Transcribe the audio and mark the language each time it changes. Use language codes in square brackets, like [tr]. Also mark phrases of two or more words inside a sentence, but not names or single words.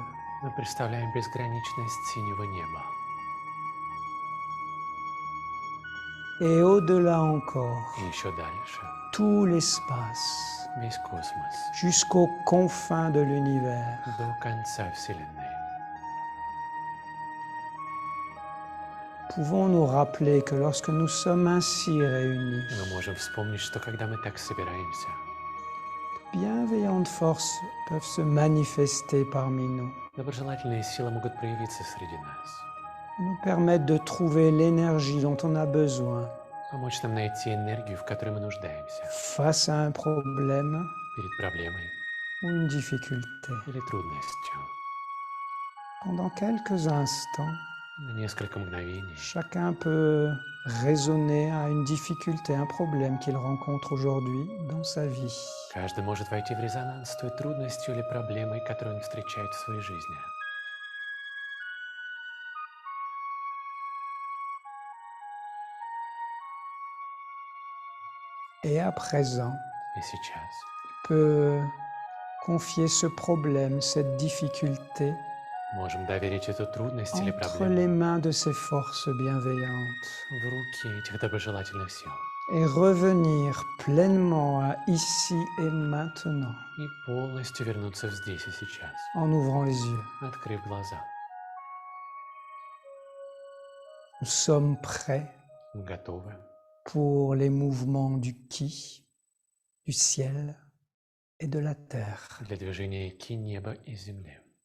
[ru] мы представляем безграничность синего неба. [fr] Et au-delà encore, [ru] И еще дальше, [fr] tout l'espace, [ru] весь космос, [fr] jusqu'aux confins de l'univers. [ru] до конца Вселенной. [fr] Pouvons nous rappeler que lorsque nous sommes ainsi réunis, [ru] Мы можем вспомнить, что когда мы так собираемся, [fr] bienveillantes forces peuvent se manifester parmi nous, [ru] доброжелательные силы могут проявиться среди нас, [fr] nous permettre de trouver l'énergie dont on a besoin [ru] помочь нам найти энергию, в которой мы нуждаемся, [fr] face à un problème [ru] перед проблемой [fr] ou une difficulté. [ru] или трудностью. [fr] Pendant quelques instants, [ru] На несколько мгновений [fr] chacun peut raisonner à une difficulté, un problème qu'il rencontre aujourd'hui dans sa vie. [ru] каждый может войти в резонанс с той трудностью или проблемой, которую он встречает в своей жизни. [fr] Et à présent, [ru] И сейчас [fr] il peut confier ce problème, cette difficulté [ru] можем доверить эту трудность или [fr] entre les [ru] проблему [fr] mains de ces forces bienveillantes [ru] в руки этих доброжелательных сил [fr] et revenir pleinement à ici et maintenant [ru] и полностью вернуться в здесь и сейчас, [fr] en ouvrant les yeux. [ru] открыв глаза. [fr] Nous sommes prêts [ru] Готовы [fr] pour les mouvements du Ki, du ciel et de la terre. [ru] для движения ки неба и земли.